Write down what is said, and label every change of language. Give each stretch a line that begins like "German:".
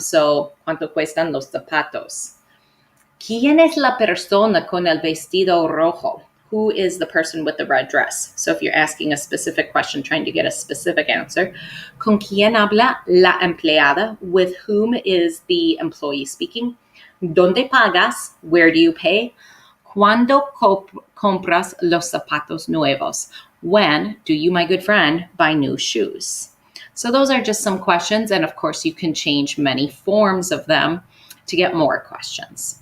Spanish: So, ¿cuánto cuestan los zapatos? ¿Quién es la persona con el vestido rojo?
English: Who is the person with the red dress? So if you're asking a specific question, trying to get a specific answer,
Spanish: ¿con quién habla la empleada?
English: With whom is the employee speaking?
Spanish: ¿Dónde pagas?
English: Where do you pay?
Spanish: ¿Cuándo compras los zapatos nuevos?
English: When do you, my good friend, buy new shoes? So those are just some questions. And of course, you can change many forms of them to get more questions.